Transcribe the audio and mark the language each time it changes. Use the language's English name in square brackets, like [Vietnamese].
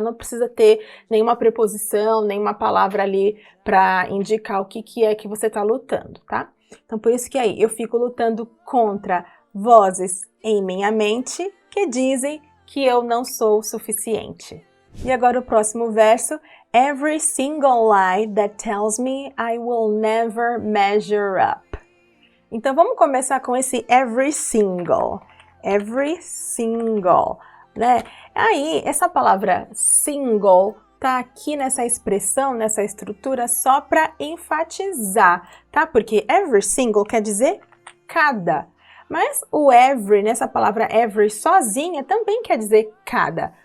[Portuguese] Não precisa ter nenhuma preposição, nenhuma palavra ali para indicar o que é que você está lutando, tá? Então, por isso que aí eu fico lutando contra vozes em minha mente que dizem que eu não sou o suficiente. E agora o próximo verso. [English] Every single lie that tells me I will never measure up. [Portuguese] Então, vamos começar com esse every single. Every single, né? Aí, essa palavra single tá aqui nessa expressão, nessa estrutura, só para enfatizar, tá? Porque every single quer dizer cada. Mas o every, nessa palavra every sozinha, também quer dizer cada.